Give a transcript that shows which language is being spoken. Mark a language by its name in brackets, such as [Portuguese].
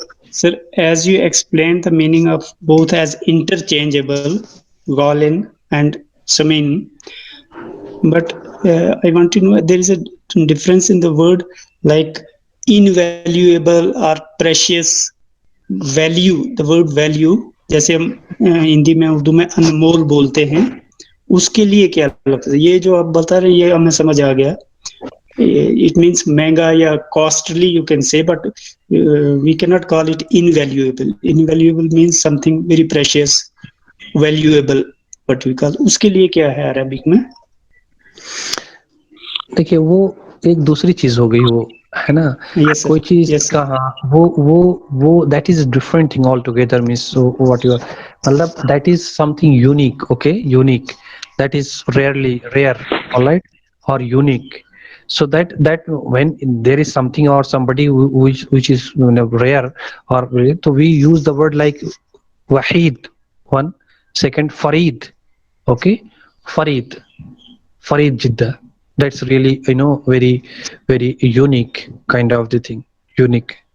[English] Sir, as you explained the meaning of both as interchangeable, Ghalin and Samin, but I want to know there is a difference in the word like invaluable or precious value. The word value, [Hindi] जैसे हम हिंदी में उर्दू में अनमोल बोलते हैं, उसके लिए क्या लफ्ज़ है? ये जो आप बता रहे हैं ये हमें समझ आ गया. [English] It means [Hindi] महंगा या [English] costly you can say, but we cannot call it invaluable. Invaluable means something very precious, valuable. What we call, [Hindi] उसके लिए क्या है अरबिक में? देखिए वो एक दूसरी चीज हो गई, वो है ना. [English] Yes, sir. [Hindi] कोई चीज [English] Yes, sir. [Hindi] का हाँ वो [English] That is different thing all together. Means what you मतलब that is something unique. Okay, unique, that is rarely rare, alright, और unique. So that when there is something or somebody which is rare or so we use the word like wahid, one second, farid. Okay, farid Jidda. That's really very very unique kind of the thing, unique.